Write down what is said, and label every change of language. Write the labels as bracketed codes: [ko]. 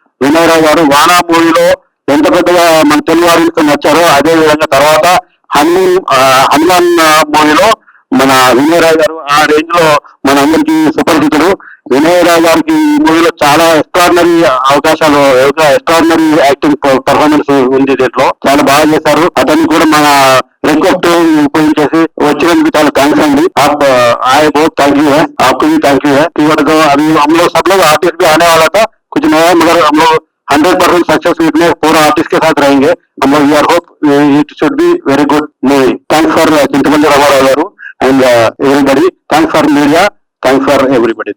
[te] వినయరావు గారు వానా మూవీలో ఎంత పెద్దగా మన తెలుగు వారికి నచ్చారో అదే విధంగా తర్వాత హనుమాన్ మూవీలో మన వినయరావు గారు ఆ రేంజ్ లో మన అందరికి సుపరిచితుడు. వినయరావు గారికి ఈ మూవీలో చాలా ఎక్స్ట్రాడినరీ అవకాశాలు, ఎక్స్ట్రాడినరీ యాక్టింగ్ పర్ఫార్మెన్స్ ఉంది. దీంట్లో చాలా బాగా చేశారు. అతన్ని కూడా మన రిక్వెస్ట్ ఉపయోగించేసి వచ్చినందుకు చాలా థ్యాంక్స్ అండి. [hi] आए बहुत थैंक यू है, आपको भी थैंक यू है। तो अभी हम लोग सब लोग आर्टिस्ट भी आने वाला था, कुछ नया, मगर हम लोग 100% सक्सेस में पूरा आर्टिस्ट के साथ रहेंगे हम लोग. [en] We are hope it should be very good movie. Thanks for Chintapalli Ramarao garu and everybody. Thanks for media, thanks for everybody.